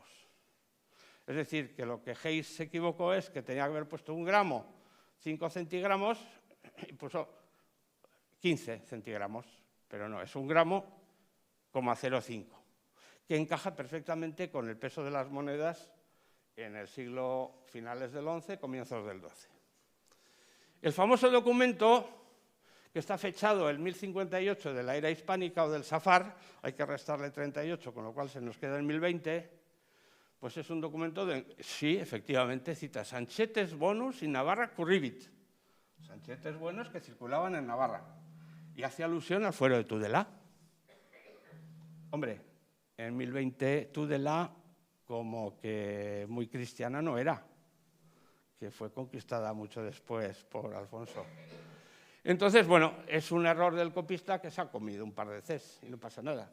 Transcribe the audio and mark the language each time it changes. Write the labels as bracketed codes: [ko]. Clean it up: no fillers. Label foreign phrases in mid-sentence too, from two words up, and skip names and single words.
[es] Es decir, que lo que Hayes se equivocó es que tenía que haber puesto 1 gramo, 5 centigramos, y puso 15 centigramos, pero no, es 1 gramo, 0,05, que encaja perfectamente con el peso de las monedas en el siglo finales del XI, comienzos del XII. El famoso documento, que está fechado el 1058 de la era hispánica o del Safar, hay que restarle 38, con lo cual se nos queda el 1020, pues es un documento de, sí, efectivamente, cita [la] Sanchetes bonus in Navarra curribit, [es] sanchetes buenos que circulaban en Navarra, y hace alusión al fuero de Tudela. Hombre, en 1020 Tudela como que muy cristiana no era, que fue conquistada mucho después por Alfonso. Entonces, bueno, es un error del copista que se ha comido un par de Cs y no pasa nada.